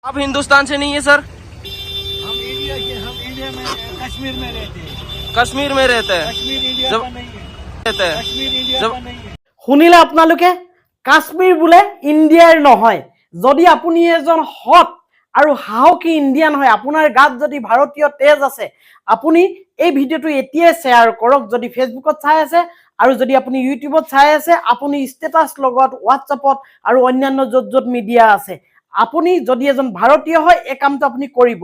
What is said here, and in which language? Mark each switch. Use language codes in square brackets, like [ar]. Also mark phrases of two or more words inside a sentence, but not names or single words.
[hi] आप हिंदुस्तान से नहीं है सर? हम इंडिया के, हम इंडिया में कश्मीर में रहते हैं। कश्मीर में रहते हैं। कश्मीर इंडिया जब का नहीं है। रहते हैं कश्मीर इंडिया जब का नहीं है। [as] শুনিলে আপোনালোকে কাশ্মীৰ বোলে ইণ্ডিয়াৰ নহয়। যদি আপুনি এজন হট আৰু সাহসী ইণ্ডিয়ান হয়, আপোনাৰ গাত যদি ভাৰতীয় তেজ আছে, আপুনি এই ভিডিঅ'টো এতিয়াই শ্বেয়াৰ কৰক। যদি ফেচবুকত চাই আছে আৰু যদি আপুনি ইউটিউবত চাই আছে, আপুনি ষ্টেটাছ লগত হোৱাটছআপত আৰু অন্যান্য য'ত য'ত মিডিয়া আছে, আপুনি যদি এজন ভাৰতীয় হয় এই কামটো আপুনি কৰিবই।